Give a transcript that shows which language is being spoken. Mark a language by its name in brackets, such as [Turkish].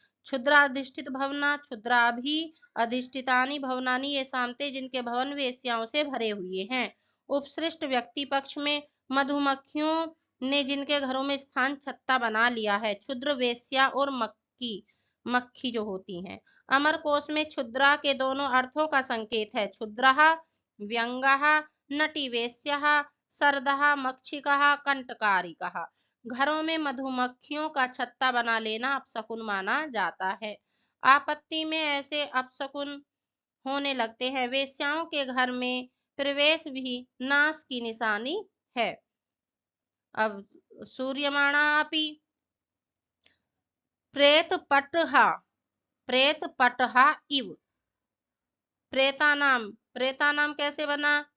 [Sanskrit] क्षुद्राधिष्ठित भवना, क्षुद्राभि अधिष्ठितानि भवनानि ये सामते, [Hindi] जिनके भवन वेश्याओं से भरे हुए हैं। उपसृष्ट व्यक्ति पक्ष में मधुमक्खियों ने जिनके घरों में स्थान छत्ता बना लिया है। क्षुद्र वेश्या और मक्खी जो होती हैं। अमर कोश में क्षुद्रा के दोनों अर्थों का संकेत है। [Sanskrit] क्षुद्रः व्यंगः नटी वेश्यः सरदः मक्षिकः कंटकारिकः। [Hindi] घरों में मधुमक्खियों का छत्ता बना लेना अपशकुन माना जाता है। आपत्ति में ऐसे अपशकुन होने लगते हैं। वेश्याओं के घर में प्रवेश भी नाश की निशानी है। अब सूर्यमाणापि प्रेतपटहा, प्रेतपटहा इव, प्रेतानाम, प्रेतानाम कैसे बना?